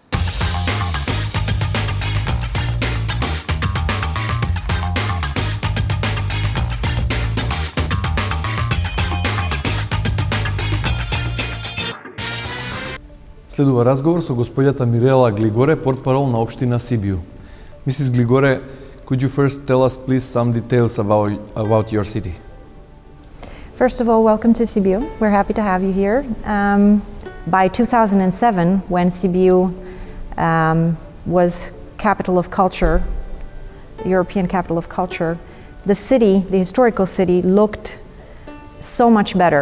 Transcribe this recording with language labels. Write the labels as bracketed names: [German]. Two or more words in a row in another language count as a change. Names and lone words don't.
[Macedonian] Следува разговор со господјата Мирела Глигоре, портпарол на општина Сибиу. [English] Mrs. Gligore, could you first tell us please some details about your city? First of all, welcome to Sibiu. We're happy to have you here. By 2007, when Sibiu was capital of culture, European capital of culture, the city, the historical city, looked so much better.